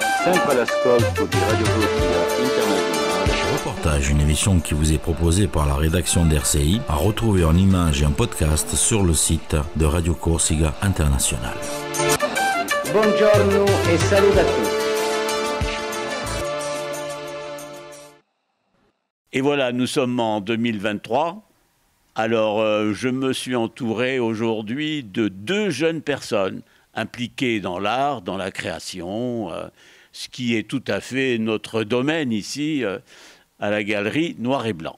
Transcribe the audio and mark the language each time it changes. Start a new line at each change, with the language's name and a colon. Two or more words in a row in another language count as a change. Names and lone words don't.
Italian: sempre all'ascolto di Radio Corsica Internazionale.
French: Reportage, une émission qui vous est proposée par la rédaction d'RCI, à retrouver en images et en podcast sur le site de Radio Corsica Internazionale.
Italian: Buongiorno e saluto a tutti.
French: Et voilà, nous sommes en 2023. Alors, je me suis entouré aujourd'hui de 2 jeunes personnes impliquées dans l'art, dans la création, ce qui est tout à fait notre domaine ici, à la galerie Noir et Blanc.